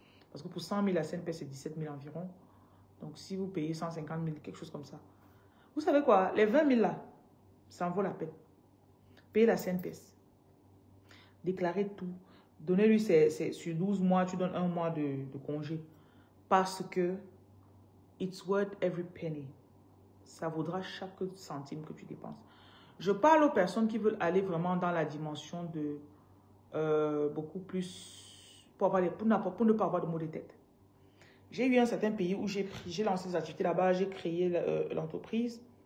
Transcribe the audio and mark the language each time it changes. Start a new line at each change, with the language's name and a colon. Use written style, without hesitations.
French: Parce que pour 100 000, la CNPS c'est 17 000 environ. Donc si vous payez 150 000, quelque chose comme ça. Vous savez quoi, les 20 000 là, ça en vaut la peine. Payez la CNPS. Déclarez tout. Donnez-lui sur 12 mois, tu donnes 1 mois de congé. Parce que
English: it's worth every penny.
French: Ça vaudra chaque centime que tu dépenses. Je parle aux personnes qui veulent aller vraiment dans la dimension de beaucoup plus pour ne pas avoir de maux de tête. J'ai eu un certain pays où j'ai lancé des activités là-bas, j'ai créé l'entreprise.